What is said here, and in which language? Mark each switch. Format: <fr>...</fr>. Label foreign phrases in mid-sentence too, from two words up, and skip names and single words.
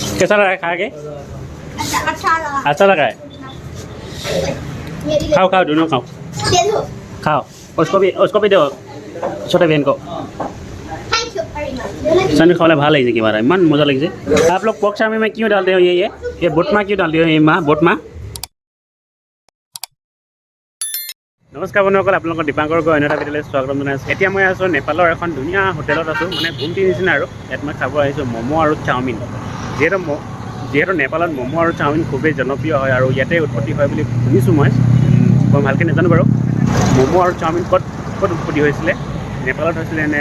<hi>कैसा लगा है खा के? अच्छा लगा है। खाओ खाओ दोनों खाओ खाओ उसको भी दो छोटे बहन को सनी खाने</hi> <as>ভাল লাগিছে কিবা ইমান মজা লাগিছে</as> <hi>आप लोग पोर्क चाउमीन में क्यों डालते हो ये बोटमा क्यों डालते हो ये माँ बोटमा नमस्कार बन्धुসকল</hi> <as>আপোনালোকৰ দীপাংকৰ গৈ অন্য এটা ভিডিঅ'লৈ স্বাগতম জনাইছোঁ এতিয়া মই আছোঁ নেপালৰ এখন ধুনীয়া হোটেলত আছোঁ মানে ঘুমটি নিচিনা আৰু ইয়াত মই খাব আহিছোঁ ম'ম' আৰু চাওমিন যিহেতু নেপালত ম'ম' আৰু চাওমিন খুবেই জনপ্ৰিয় হয় আৰু ইয়াতে উৎপত্তি হয় বুলি শুনিছোঁ মই ভালকৈ নাজানো বাৰু ম'ম' আৰু চাওমিন ক'ত উৎপত্তি হৈছিলে নেপালত হৈছিলে নে</as>